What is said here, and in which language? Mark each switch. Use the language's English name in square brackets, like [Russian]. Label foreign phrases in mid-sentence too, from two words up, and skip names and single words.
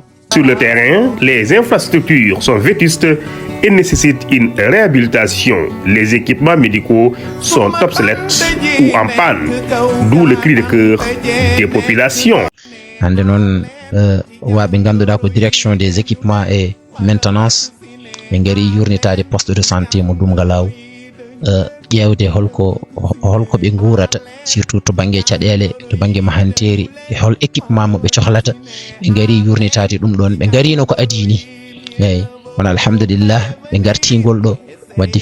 [French] Sur le terrain, les infrastructures sont vétustes et nécessitent une réhabilitation. Les équipements médicaux sont obsolètes ou en panne, d'où le cri de cœur des populations. Direction des équipements et maintenance [Fula] ɓe ngari yurnitade [French] poste de santé [Fula] mo Doumgalaou ƴewde holko ɓe guurata surtout to banggue caɗele to banggue mahanteri e hol équipement mo ɓe cohlata ɓe ngari yurnitade ɗum ɗon ɓe ngarino ko adini eyyi kono alhamdulillah ɓe gartigol ɗo wadde